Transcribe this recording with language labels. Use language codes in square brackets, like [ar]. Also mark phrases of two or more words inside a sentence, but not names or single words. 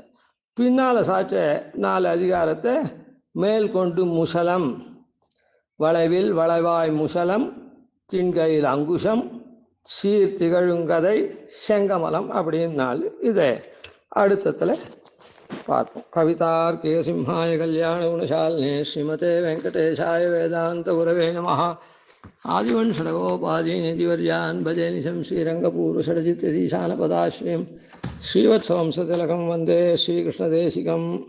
[ta] பின்னால் சாய்ச்ச 4 அதிகாரத்தை மேல்கொண்டு முசலம், வளைவில் வளைவாய் முசலம், திண்கையில் அங்குஷம், சீர் திகழுங்கதை, செங்கமலம் அப்படின்னு 4. இதை அடுத்தத்தில் பார்ப்போம். [sa] कवितार्किक सिंहाय कल्याण गुणशालिने श्रीमते वेङ्कटेशाय वेदान्त गुरवे नमः. आदिवन् षडगोपाधीनिधिवर्यान् भजे निशं श्रीरङ्गपूर्वषडजित्यधीशानपदाश्रयं श्रीवत्सवंसतिलकं वन्दे श्रीकृष्णदेशिकम्